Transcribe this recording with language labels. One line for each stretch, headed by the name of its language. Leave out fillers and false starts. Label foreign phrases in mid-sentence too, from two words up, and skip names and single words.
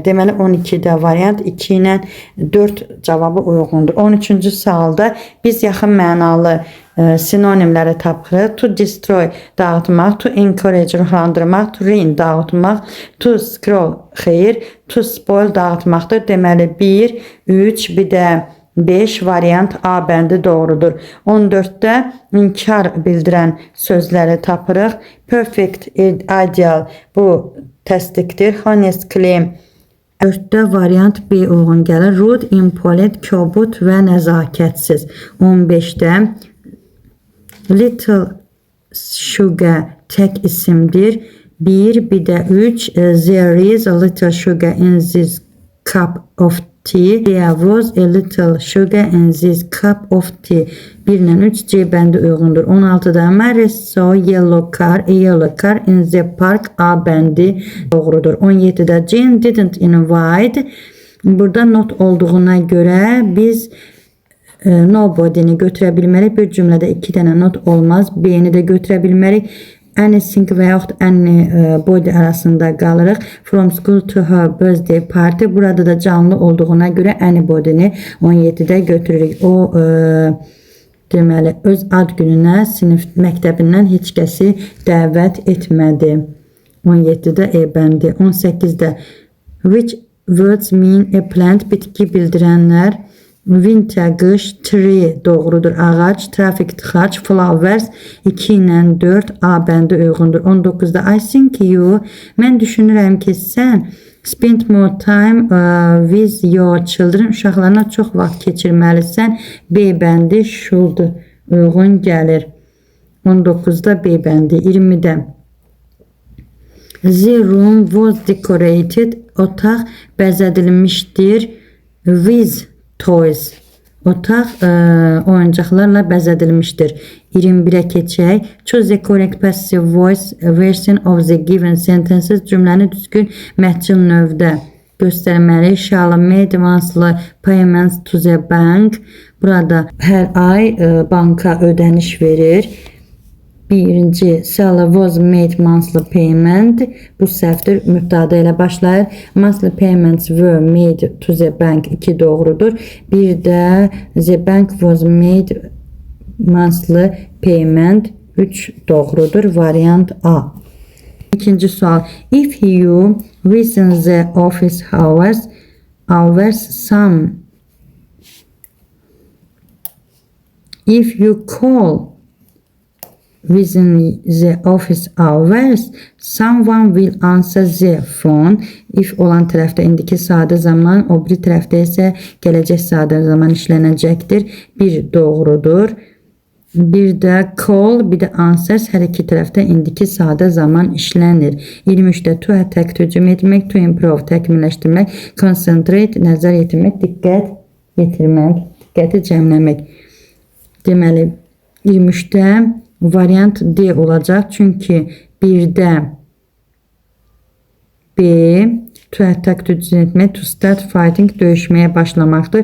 Azerbaijani: Deməli 12-də variant 2 ilə 4 cavabı uyğundur. 13-cü sualda biz yaxın mənalı sinonimləri tapırıq.
English: To destroy
Azerbaijani: dağıtmaq,
English: to encourage
Azerbaijani: ruhlandırmaq,
English: to ruin
Azerbaijani: dağıtmaq,
English: to scroll
Azerbaijani: xeyir,
English: to spoil
Azerbaijani: dağıtmaqdır. Deməli 1, 3, bir də 5 variant A bəndi doğrudur. 14'də inkar bildirən sözləri tapırıq. Perfect, ideal bu təsdiqdir.
English: Honest claim
Azerbaijani: 4'də variant B uyğun gəlir. Rude, impolite, kobud və nəzakətsiz. 15'də
English: little sugar
Azerbaijani: tək isimdir.
English: 1 də 3 there is a little sugar in this cup of tea. There was a little sugar in this cup of tea.
Azerbaijani: 1 ilə 3 C bəndi uyğundur.
English: 16'da Mary saw a yellow car in the park.
Azerbaijani: A bəndi doğrudur. 17'də
English: Jane didn't invite.
Azerbaijani: Burada not olduğuna görə biz nobody'ni götürə bilmərik. Bir cümlədə 2 dənə not olmaz. B-ni də götürə bilmərik. Anything və yaxud anybody arasında qalırıq.
English: From school to her birthday party.
Azerbaijani: Burada da canlı olduğuna görə anybody'ni 17'də götürürük. O deməli öz ad gününə sinif məktəbindən heç kəsi dəvət etmədi. 17'də E bəndi. 18'də
English: which words mean a plant,
Azerbaijani: bitki bildirənlər. Winter, qış, tree doğrudur. Ağac, traffic, tıxac, flowers 2 ilə 4 A bəndi uyğundur.
English: 19'da I think you,
Azerbaijani: mən düşünürəm ki sən
English: spend more time with your children,
Azerbaijani: uşaqlarına çox vaxt keçirməlisən. B bəndi should uyğun gəlir. 19'da B bəndi.
English: 20'də the room was decorated,
Azerbaijani: otaq bəzədilmişdir
English: with toys.
Azerbaijani: Otaq oyuncaqlarla bəzədilmişdir. 21'ə keçək.
English: Choose the correct passive voice version of the given sentences.
Azerbaijani: Cümləni düzgün məhcil növdə göstərməli.
English: Shall made monthly payments to the bank.
Azerbaijani: Burada hər ay banka ödəniş verir.
English: Birinci Sally was made monthly payment.
Azerbaijani: Bu səhvdir. Mübtəda ilə başlayır.
English: Monthly payments were made to the bank 2 doğrudur.
Azerbaijani: Bir də
English: the bank was made monthly payment 3 doğrudur.
Azerbaijani: Variant A. İkinci sual.
English: If you within the office hours some. If you call within the office hours, someone will answer the phone.
Azerbaijani: If olan tərəfdə indiki sadə zaman, o biri tərəfdə isə gələcək sadə zaman işlənəcəkdir. Bir doğrudur. Bir də call, bir də answers hər iki tərəfdə indiki sadə zaman işlənir.
English: 23'də to attack,
Azerbaijani: hücum etmək,
English: to improve,
Azerbaijani: təkmilləşdirmək, concentrate, nəzər yetirmək, diqqət yetirmək, diqqəti cəmləmək. Deməli 23'də variant D olacaq. Çünki 1'də B
English: to attack,
Azerbaijani: hücum etmək,
English: to start fighting,
Azerbaijani: döyüşməyə başlamaqdır.